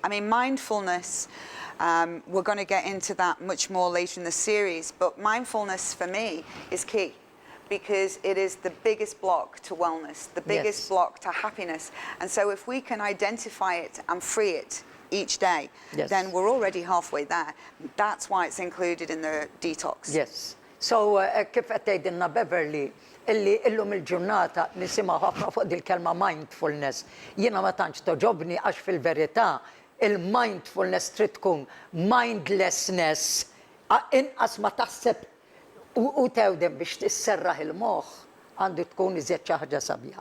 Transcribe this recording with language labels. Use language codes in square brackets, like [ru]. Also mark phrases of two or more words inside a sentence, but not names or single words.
[en] I mean, mindfulness, we're going to get into that much more later in the series, but mindfulness for me is key, because it is the biggest block to wellness, the biggest Yes. block to happiness. And so if we can identify it and free it each day, Yes. then we're already halfway there. That's why it's included in the detox. Yes. [mt] So kif qed tgħidilna Beverly illi illum il-ġurnata nisimgħu ħafna fuq dil-kelma mindfulness. Jiena ma tantx toġobni għax fil-verità il-mindfulness trid tkun mindlessness, inqas ma taħseb u tewdem biex tisserraħ il-moħħ għandu tkun iżjed xi ħaġa sabiħa.